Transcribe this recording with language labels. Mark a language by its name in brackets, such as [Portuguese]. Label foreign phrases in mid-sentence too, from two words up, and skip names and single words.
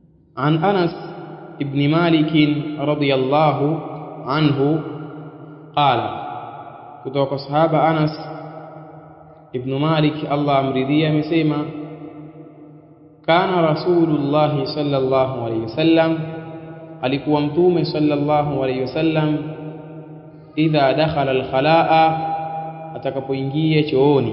[Arabic] عن أنس ابن مالك رضي الله عنه قال [Swahili] kutoka sahaba Anas ibn Malik Allah amridhia amesema [Arabic] كان رسول الله صلى الله عليه وسلم [Swahili] alikuwa mtume [Arabic] صلى الله عليه وسلم إذا دخل الخلاء [Swahili] atakapoingia chooni.